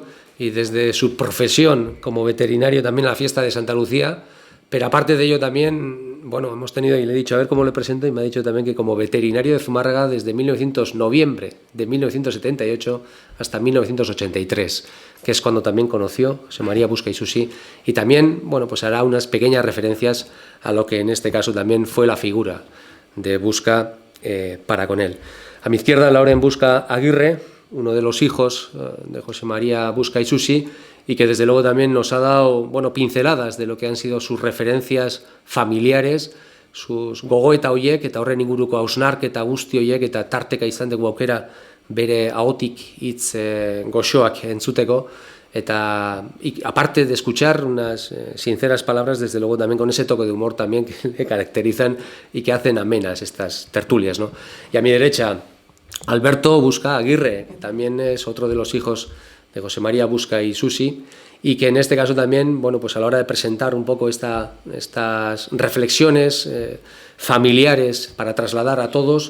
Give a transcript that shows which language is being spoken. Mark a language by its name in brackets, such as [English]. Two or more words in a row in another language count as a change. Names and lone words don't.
[Spanish] y desde su profesión como veterinario también en la fiesta de Santa Lucía, pero aparte de ello también, bueno, hemos tenido, y le he dicho a ver cómo le presento, y me ha dicho también que como veterinario de Zumárraga desde noviembre de 1978 hasta 1983, que es cuando también conoció a José María Busca y Susi, y también, bueno, pues hará unas pequeñas referencias a lo que en este caso también fue la figura de Busca para con él. A mi izquierda, Lauren Busca Aguirre, uno de los hijos de José María Busca y Susi, y que desde luego también nos ha dado, bueno, pinceladas de lo que han sido sus referencias familiares, sus [Basque] gogoeta horiek eta horren inguruko hausnarketa guzti horiek eta tarteka izan dugu aukera bere ahotik hitz goxoak entzuteko, [Spanish] eta aparte de escuchar unas sinceras palabras, desde luego también con ese toque de humor también que le caracterizan y que hacen amenas estas tertulias, ¿no? Y a mi derecha, Alberto Busca Aguirre, que también es otro de los hijos de José María Busca y Susi, y que en este caso también, bueno, pues a la hora de presentar un poco estas reflexiones familiares para trasladar a todos